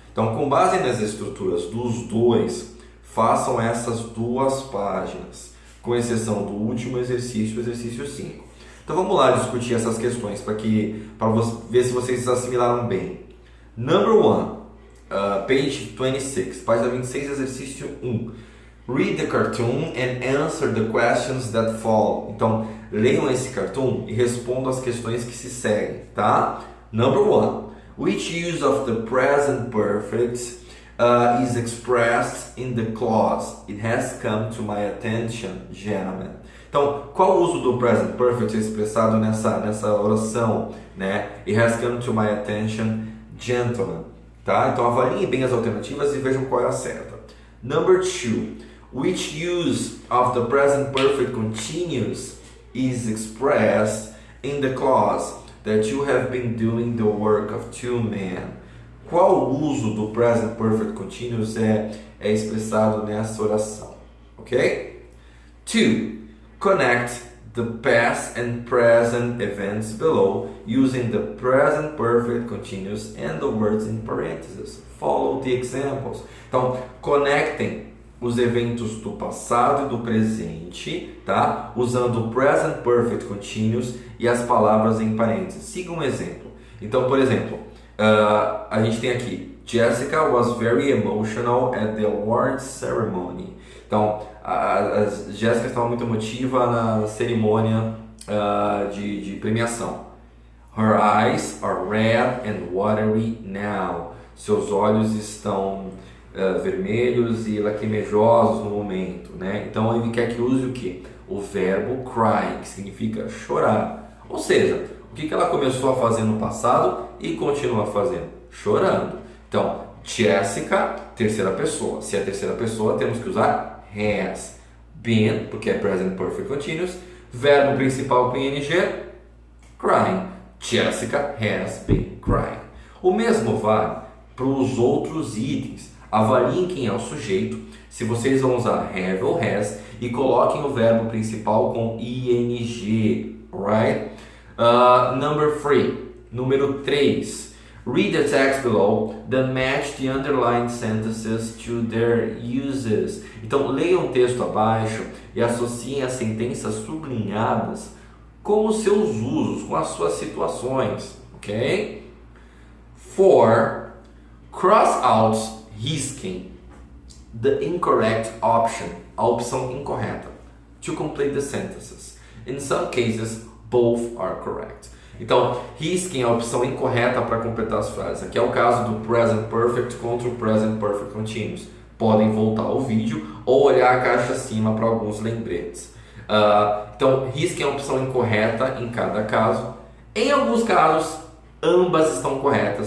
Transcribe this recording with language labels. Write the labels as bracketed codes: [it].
[pt] Então, com base nas estruturas dos dois, façam essas duas páginas, com exceção do último exercício, o exercício 5. Então vamos lá discutir essas questões para ver se vocês assimilaram bem. [en] Number 1, page 26, [pt] página 26, exercício 1. [en] Read the cartoon and answer the questions that follow. [pt] Então, leiam esse cartoon e respondam as questões que se seguem, tá? [en] Number 1. Which use of the present perfect is expressed in the clause? It has come to my attention, gentlemen. [pt] Então, qual o uso do present perfect é expressado nessa oração, né? [en] It has come to my attention, gentlemen. [pt] Tá? Então, avaliem bem as alternativas e vejam qual é a certa. [en] Number 2. Which use of the present perfect continuous is expressed in the clause that you have been doing the work of two men? [pt] Qual o uso do present perfect continuous é expressado nessa oração? Ok? 2. [en] Connect the past and present events below using the present perfect continuous and the words in parentheses. Follow the examples. [pt] Então, conectem os eventos do passado e do presente, tá? Usando o present perfect continuous e as palavras em parênteses. Siga um exemplo. Então, por exemplo, a gente tem aqui: [en] Jessica was very emotional at the award ceremony. [pt] Então, a Jéssica estava muito emotiva na cerimônia de premiação. [en] Her eyes are red and watery now. [pt] Seus olhos estão vermelhos e lacrimejosos no momento, né? Então ele quer que use o quê? O verbo cry, que significa chorar. Ou seja, o que ela começou a fazer no passado e continua fazendo? Chorando. Então, Jessica, terceira pessoa. Se é terceira pessoa, temos que usar has been, porque é present perfect continuous. Verbo principal com ing, crying. [en] Jessica has been crying. [pt] O mesmo vale para os outros itens. Avaliem quem é o sujeito, se vocês vão usar have ou has, e coloquem o verbo principal com ing, right? [en] Number 3, [pt] número 3. [en] Read the text below, then match the underlined sentences to their uses. [pt] Então, leiam o texto abaixo e associem as sentenças sublinhadas com os seus usos, com as suas situações, ok? [en] 4. Cross out risking the incorrect option, [pt] a opção incorreta, [en] to complete the sentences. In some cases, both are correct. [pt] Então, risquem a opção incorreta para completar as frases. Aqui é o caso do present perfect contra o present perfect continuous. Podem voltar ao vídeo ou olhar a caixa acima para alguns lembretes. Então, risquem a opção incorreta em cada caso. Em alguns casos, ambas estão corretas.